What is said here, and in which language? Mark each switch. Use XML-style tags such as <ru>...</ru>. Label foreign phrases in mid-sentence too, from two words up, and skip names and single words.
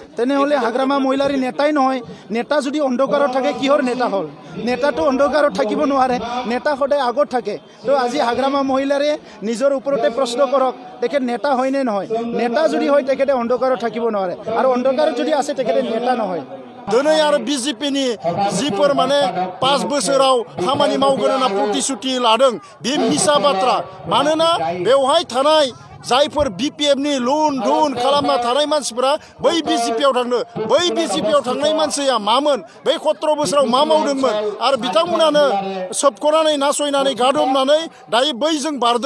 <as>তেনেহ'লে হাগ্ৰামা মহিলাৰী নেতাই নহয়। নেতা যদি অন্ধকাৰত থাকে কিহৰ নেতা হ'ল? নেতাটো অন্ধকাৰত থাকিব নোৱাৰে, নেতা সদায় আগত থাকে। তো আজি হাগ্ৰামা মহিলাৰে নিজৰ ওপৰতে প্ৰশ্ন কৰক, তেখেত নেতা হয় নে নহয়? নেতা যদি হয় তেখেতে অন্ধকাৰত থাকিব নোৱাৰে, আৰু অন্ধকাৰত যদি আছে তেখেতে নেতা নহয়।</as> <brx>दिनै आरो BJP-नि जिफोर माने 5 बोसोराव खामानि मावगोन होनना प्रतिश्रुति लादों बे मिसा बाथ्रा। मानोना बेवहाय थानाय जायफोर BPF-नि लुन धुन खालामना थानाय मानसिफोरा बै BJP-आव थांनो, बै BJP-आव थांनाय मानसिया मामोन, बै 17 बोसोराव मा मावदोंमोन, आरो बिथांमोनानो सोबख'नानै नासयनानै गादबनानै दायो बैजों बारदों।</brx>